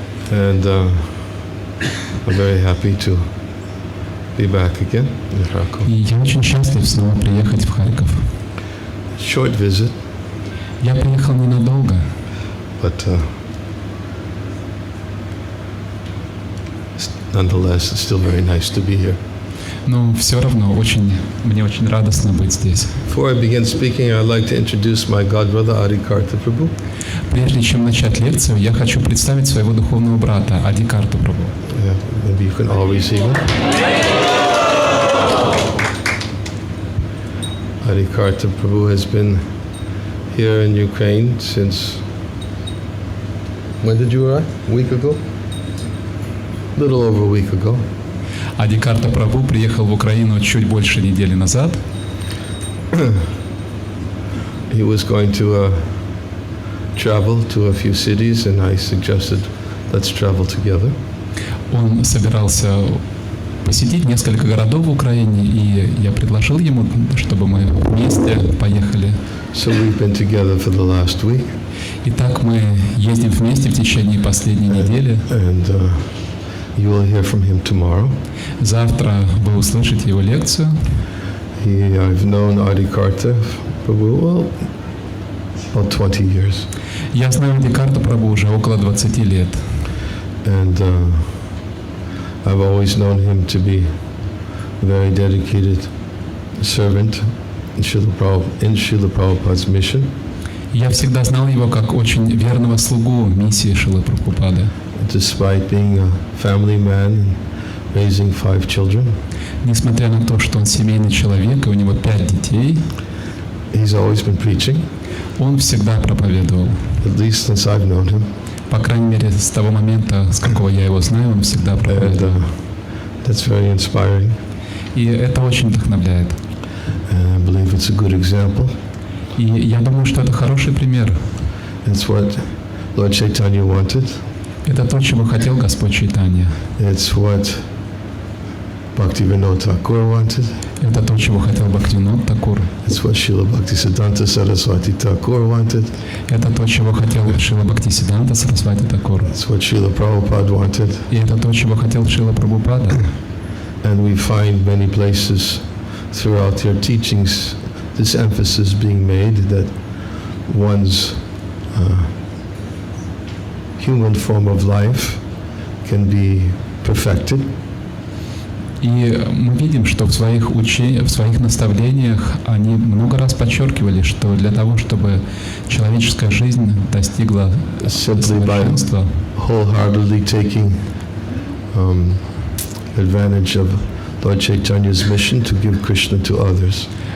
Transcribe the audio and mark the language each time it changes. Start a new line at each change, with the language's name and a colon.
English: And I'm very happy to be back again in Kharkov.
Russian: И я очень счастлив снова приехать в Харьков.
English: Short visit.
Russian: Я приехал ненадолго.
English: But nonetheless, it's still very nice to be here.
Russian: Но все равно мне очень радостно быть здесь.
English: Before I begin speaking, I'd like to introduce my godbrother Adikarta Prabhu.
Russian: Прежде чем начать лекцию, я хочу представить своего духовного брата Адикарту Прабху.
English: Yeah, maybe you can all receive him. Adikarta Prabhu has been here in Ukraine since. When did you arrive? A week ago? A little over a week ago.
Russian: Адикарта Прабху приехал в Украину чуть больше недели назад.
English: He was going to travel to a few cities, and I suggested, let's travel together.
Russian: Он собирался посетить несколько городов в Украине, и я предложил ему, чтобы мы вместе поехали.
English: So we've been together for the last week.
Russian: Итак, мы ездим вместе в течение последней недели.
English: And you will hear from him tomorrow.
Russian: Завтра вы услышите его лекцию.
English: I've known Adikarta Prabhu about 20 years.
Russian: Я знаю Адикарту Прабху уже около 20 лет.
English: And I've always known him to be a very dedicated servant in Srila Prabhupada's mission.
Russian: Я всегда знал его как очень верного слугу миссии Шрилы Прабхупады.
English: Despite being a family man and raising 5 children,
Russian: несмотря на то, что он семейный человек и у него 5 детей,
English: he's always been preaching.
Russian: Он всегда проповедовал.
English: At least since I've known him.
Russian: По крайней мере, с того момента, с какого я его знаю, он всегда проповедовал.
English: That's very inspiring.
Russian: И это очень вдохновляет.
English: And I believe it's a good example.
Russian: И я думаю, что это хороший пример.
English: It's what Lord Chaitanya wanted.
Russian: Это то, чего хотел Господь Чайтанья.
English: It's what Bhaktivinoda Thakur wanted.
Russian: Это то, чего хотел Бхактивинод Такур.
English: It's what Srila Bhaktisiddhanta Saraswati Thakur wanted.
Russian: Это то, чего хотел Шрила Бхактисиддханта Сарасвати Такур.
English: It's what Srila Prabhupada wanted.
Russian: И это то, чего хотел Шрила Прабхупада.
English: And we find many places throughout their teachings this emphasis being made that one's human form of life can be perfected.
Russian: И мы видим, что в своих наставлениях они много раз подчеркивали, что для того, чтобы человеческая жизнь достигла совершенства,
English: wholeheartedly taking advantage of Lord Chaitanya's mission to give Krishna to others.